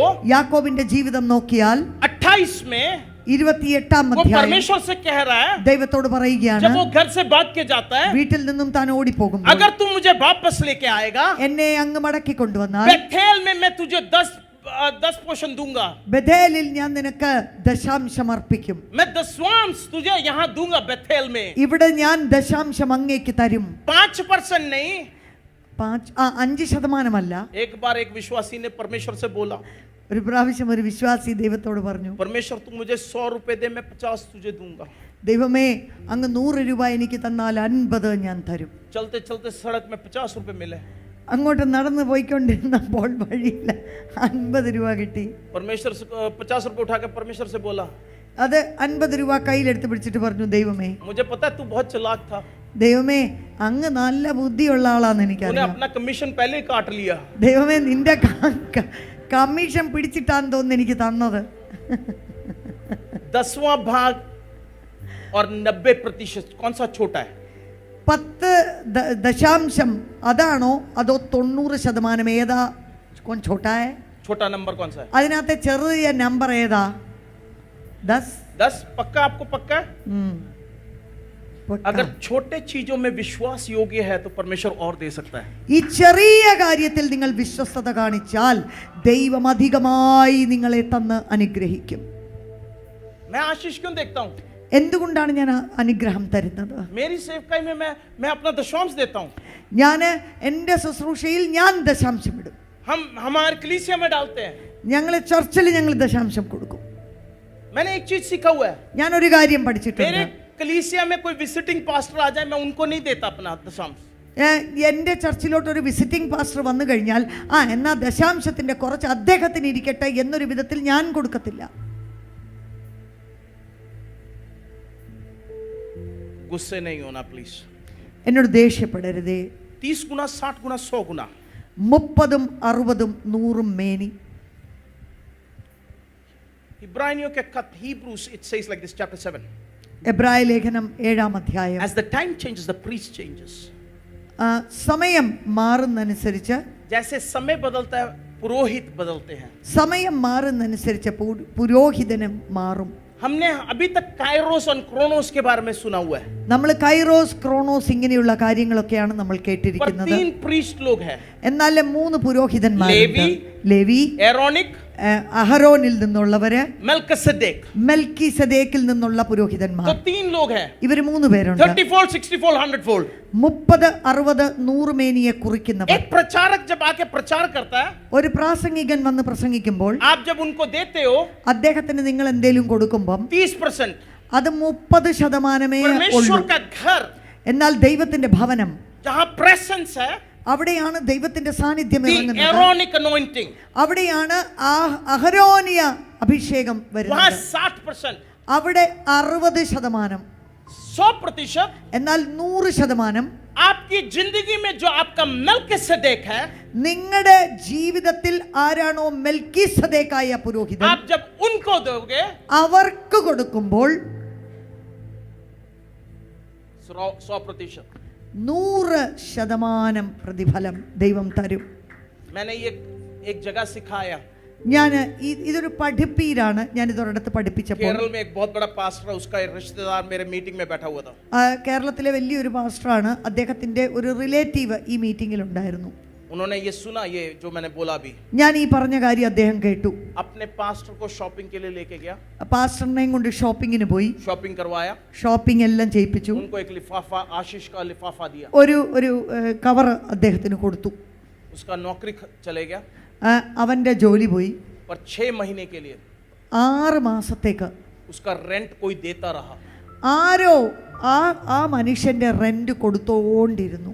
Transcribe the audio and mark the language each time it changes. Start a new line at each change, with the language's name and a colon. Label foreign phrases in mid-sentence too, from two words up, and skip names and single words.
Malayalam: യാക്കോബിന്റെ ജീവിതം നോക്കിയാൽ
Hindi: 28 में
Malayalam: 28-ാം
Hindi: वो
Malayalam: അധ്യായം
Hindi: परमेश्वर से कह रहा है,
Malayalam: ദൈവത്തോട് പറയുകയാണ്,
Hindi: जब वो घर से भाग के जाता है,
Malayalam: വീട്ടിൽ നിന്നും താൻ ഓടിപ്പോകും,
Hindi: अगर तू मुझे वापस लेके आएगा,
Malayalam: എന്നെ അങ്ങ് മടക്കി കൊണ്ടുവന്നാൽ
Hindi: बेथेल में मैं तुझे 10 पोषण दूंगा,
Malayalam: ബഥേലിൽ ഞാൻ നിനക്ക് ദശാംശം അർപ്പിക്കും,
Hindi: मैं दशवांश तुझे यहाँ दूंगा बेथेल में.
Malayalam: ഇവിടെ ഞാൻ ദശാംശം അങ്ങേക്ക് തരും.
Hindi: 5% नहीं. 5% एक बार एक विश्वासी ने परमेश्वर से बोला,
Malayalam: ഒരു പ്രാവശ്യം ഒരു വിശ്വാസി ദൈവത്തോട് പറഞ്ഞു,
Hindi: परमेश्वर तू मुझे 100 रुपए दे, मैं 50 तुझे दूंगा.
Malayalam: ദൈവമേ അങ്ങ് 100 രൂപ എനിക്ക് തന്നാൽ 50 ഞാൻ തരും.
Hindi: चलते चलते सड़क में 50 रुपए मिले.
Malayalam: അങ്ങോട്ട് നടന്നു പോയിക്കൊണ്ടിരുന്നപ്പോൾ വഴിയില്ല 50 രൂപ കിട്ടി.
Hindi: परमेश्वर से 50 रुपए उठा के परमेश्वर से बोला,
Malayalam: അത് 50 രൂപ കയ്യിലെടുത്ത് പിടിച്ചിട്ട് പറഞ്ഞു, ദൈവമേ
Hindi: मुझे पता है तू बहुत चालाक था,
Malayalam: ദൈവമേ അങ്ങ് നല്ല ബുദ്ധിയുള്ള ആളാന്ന്
Hindi: तूने
Malayalam: എനിക്കറിയാം.
Hindi: अपना कमीशन पहले ही काट लिया.
Malayalam: ദൈവമേ നിന്റെ കമ്മീഷൻ പിടിച്ചിട്ടാന്ന് തോന്നുന്നു എനിക്ക് തന്നത്.
Hindi: 10वां भाग और 90% कौन सा छोटा है?
Malayalam: 10 ദശാംശം അതാണോ അതോ 90% ഏതാ
Hindi: छोटा है? छोटा नंबर कौन सा है?
Malayalam: അതിനകത്തെ ചെറിയ നമ്പർ ഏതാ? 10.
Hindi: 10 पक्का? आपको पक्का है? अगर छोटे चीजों में विश्वास योग्य है तो परमेश्वर और दे सकता है.
Malayalam: ഈ ചെറിയ കാര്യത്തിൽ നിങ്ങൾ വിശ്വസ്തത കാണിച്ചാൽ ദൈവം അധികമായി നിങ്ങളെ തന്ന് അനുഗ്രഹിക്കും.
Hindi: मैं आशीष क्यों देखता हूं?
Malayalam: എന്തുകൊണ്ടാണ് ഞാൻ അനുഗ്രഹം തരുന്നത്?
Hindi: मेरी सेवकाई में मैं अपना दशमांश देता हूं.
Malayalam: ഞാൻ എൻ്റെ ശുശ്രൂഷയിൽ ഞാൻ ദശാംശം ഇടും.
Hindi: हम हमारे कलीसिया में डालते हैं.
Malayalam: ഞങ്ങൾ ചർച്ചിൽ ഞങ്ങൾ ദശാംശം കൊടുക്കും.
Hindi: मैंने एक चीज सीखा हुआ है.
Malayalam: ഞാൻ ഒരു കാര്യം
Hindi: मेरे
Malayalam: പഠിച്ചിട്ടുണ്ട്.
Hindi: कलीसिया में कोई
English: visiting pastor
Hindi: आ जाए मैं उनको नहीं देता अपना दशमांश.
Malayalam: എൻ്റെ ചർച്ചിലോട്ട് ഒരു
English: visiting pastor
Malayalam: വന്നു കഴിഞ്ഞാൽ എന്നാ ദശാംശത്തിന്റെ കുറച്ച് അദ്ദേഹത്തിന് ഇരിക്കട്ടെ എന്നൊരു വിധത്തിൽ ഞാൻ കൊടുക്കത്തില്ല.
Hindi: गुस्से नहीं होना प्लीज.
Malayalam: എന്നോട് ദേഷ്യപ്പെടരുതേ.
Hindi: 30 गुना 60 गुना 100 गुना
Malayalam: 30, 60, 100 മേനി.
Hindi: इब्रानियों के खत
English: Hebrews it says like this chapter 7.
Malayalam: എബ്രായ ലേഖനം 7-ാം അധ്യായം.
English: As the time changes the priest changes.
Malayalam: സമയം മാറുന്നതനുസരിച്ച്
Hindi: जैसे समय बदलता है पुरोहित बदलते हैं.
Malayalam: സമയം മാറുന്നതനുസരിച്ച് പുരോഹിതനും മാറും.
Hindi: हमने अभी तक कायरोस और क्रोनोस के बारे में सुना हुआ है.
Malayalam: നമ്മൾ കൈറോസ് ക്രോണോസ് ഇങ്ങനെയുള്ള കാര്യങ്ങളൊക്കെയാണ് നമ്മൾ
Hindi: पर
Malayalam: കേട്ടിരിക്കുന്നത്.
Hindi: 3 प्रीस्ट लोग हैं.
Malayalam: എന്നാൽ 3 പുരോഹിതന്മാരുണ്ട്. ലേവി,
Hindi: एरोनिक,
Malayalam: അഹരോനിൽ നിന്നുള്ളവര്,
Hindi: मेल्किसेदेक.
Malayalam: മെൽക്കിസദേക്കിൽ നിന്നുള്ള പുരോഹിതന്മാർ.
Hindi: तो 3 लोग हैं.
Malayalam: ഇവർ 3 പേരുണ്ട്.
English: 30-fold, 60-fold, 100-fold.
Malayalam: 30, 60, 100 മേനിയെ കുറിക്കുന്നവർ.
Hindi: एक प्रचारक जब आके प्रचार करता है,
Malayalam: ഒരു പ്രാസംഗികൻ വന്ന് പ്രസംഗിക്കുമ്പോൾ
Hindi: आप जब उनको देते हो
Malayalam: അദ്ദേഹത്തിന് നിങ്ങൾ എന്തെങ്കിലും കൊടുക്കുമ്പം 30%, അത് 30%
Hindi: परमेश्वर
Malayalam: ഉള്ളൂ.
Hindi: का घर
Malayalam: എന്നാൽ ദൈവത്തിന്റെ ഭവനം
Hindi: जहां प्रेजेंस है,
Malayalam: അവിടെയാണ് ദൈവത്തിന്റെ സാന്നിധ്യം
English: the
Malayalam: ഇറങ്ങുന്നത്.
English: Aaronic anointing,
Malayalam: അവിടെയാണ് അഹരോനിയ അഭിഷേകം
Hindi: वहां
Malayalam: വരുന്നത്. 60%, അവിടെ 60%. 100%. എന്നാൽ 100%
Hindi: आपकी जिंदगी में जो आपका मेल्किसेदेक है,
Malayalam: നിങ്ങളുടെ ജീവിതത്തിൽ ആരാണോ മെൽക്കിസദേക്കായ പുരോഹിതൻ,
Hindi: आप जब उनको दोगे
Malayalam: അവർക്ക് കൊടുക്കുമ്പോൾ 100%. 100% പ്രതിഫലം ദൈവം തരും.
Hindi: मैंने ये एक जगह सिखाया.
Malayalam: ഞാൻ ഇതൊരു പഠിപ്പീരാണ്. ഞാൻ ഇതൊരിടത്ത് പഠിപ്പിച്ചപ്പോൾ
Hindi: केरल में एक बहुत बड़ा पास्टर है, उसका एक रिश्तेदार मेरे मीटिंग में बैठा हुआ था.
Malayalam: കേരളത്തിലെ വലിയൊരു പാസ്റ്ററാണ്. അദ്ദേഹത്തിന്റെ ഒരു റിലേറ്റീവ് ഈ മീറ്റിംഗിൽ ഉണ്ടായിരുന്നു.
Hindi: उन्होंने ये सुना, ये जो मैंने बोला अभी.
Malayalam: ഞാൻ ഈ പറഞ്ഞ കാര്യം അദ്ദേഹം കേട്ടു.
Hindi: अपने पास्टर को शॉपिंग के लिए लेके गया.
Malayalam: പാസ്റ്ററിനെയും കൊണ്ട് ഷോപ്പിങ്ങിന് പോയി.
Hindi: शॉपिंग करवाया.
Malayalam: ഷോപ്പിംഗ് എല്ലാം ചെയ്യിപ്പിച്ചു.
Hindi: उनको एक लिफाफा, आशीष का लिफाफा दिया.
Malayalam: ഒരു കവർ അദ്ദേഹത്തിന് കൊടുത്തു.
Hindi: उसका नौकरी चले गया.
Malayalam: അവന്റെ ജോലി പോയി.
Hindi: पर 6 महीने के लिए
Malayalam: 6 മാസത്തേക്ക്
Hindi: उसका रेंट कोई देता रहा.
Malayalam: ആരോ ആ മനുഷ്യന്റെ റെന്റ് കൊടുത്തോണ്ടിരുന്നു.